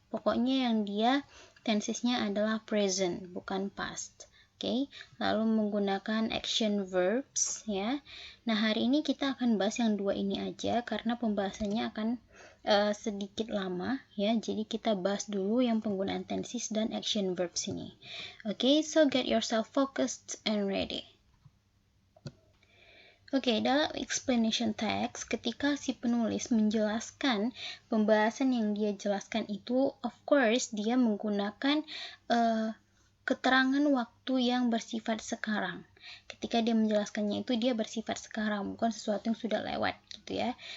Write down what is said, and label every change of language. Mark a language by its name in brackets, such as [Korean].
[Indonesian] Pokoknya yang dia tensesnya adalah present, bukan past. Oke, lalu menggunakan action verbs ya. Nah, hari ini kita akan bahas yang dua ini aja karena pembahasannya akan sedikit lama ya. Jadi kita bahas dulu yang penggunaan tenses dan action verbs ini. [English] Oke, so get yourself focused and ready. [Indonesian] Oke, dalam explanation text, ketika si penulis menjelaskan pembahasan yang dia jelaskan itu, [English] of course, [Indonesian] dia menggunakan keterangan waktu yang bersifat sekarang. Ketika dia menjelaskannya itu, dia bersifat sekarang, bukan sesuatu yang sudah lewat, gitu ya.